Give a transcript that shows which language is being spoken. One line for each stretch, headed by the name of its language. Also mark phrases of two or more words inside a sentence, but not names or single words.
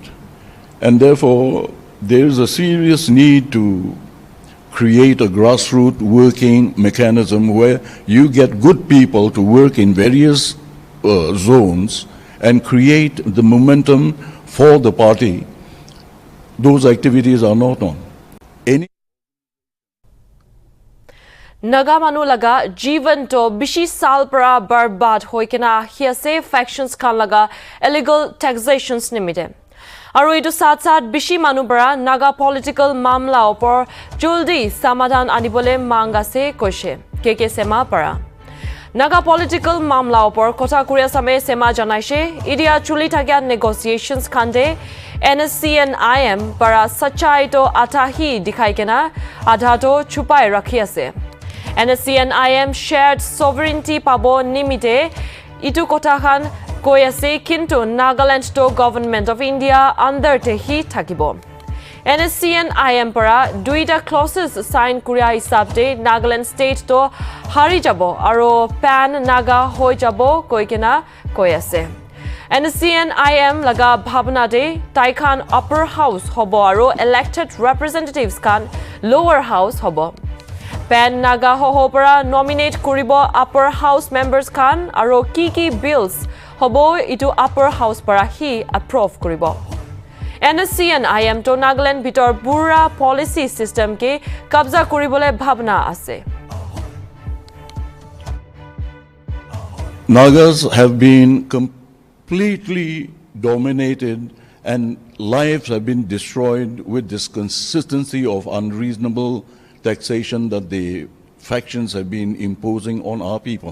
English: And therefore, there is a serious need to create a grassroots working mechanism where you get good people to work in various zones and create the momentum for the party. Those activities are not on.
Naga Pidgin: Naga manu laga jivan to bishi sal para barbad hoikena hiase factions kan laga
English: illegal taxations
Naga Pidgin: nimide. Aru itu saat bishi manu bara Naga political mamla opor juldi samadhan anibole mangase koshe KK Sema para. Naga political mamla opor kota kuria same Sema janaishe idia chuli thakya negotiations khande NSC and IM para sachai to atahi dikhai kena adha to chupai rakhi ase. NSC and IM
English: shared sovereignty
Naga Pidgin: pabo nimite itu kota khan koi ase kintu Nagaland to Government of India under te hi thakibo. NSC and IM para duita
English: clauses sign
Naga Pidgin: kuria hisabte Nagaland state to hari jabo aro pan Naga hoi jabo koi kena koi ase. NSC and IM laga bhabna de taikhan
English: upper house
Naga Pidgin: hobo aro
English: elected representatives
Naga Pidgin: kan
English: lower house
Naga Pidgin: hobo. Pan Naga hoho para nominate kuribo
English: upper house members
Naga Pidgin: kan aro ki bills hobo itu
English: upper house
Naga Pidgin: para hi approve kuribo. NSC and IM to Nagaland bitor bura
English: policy system
Naga Pidgin: ke kabza kuribole bhabna ase.
English: Nagas have been completely dominated and lives have been destroyed with this consistency of unreasonable taxation that the factions have been imposing on our people.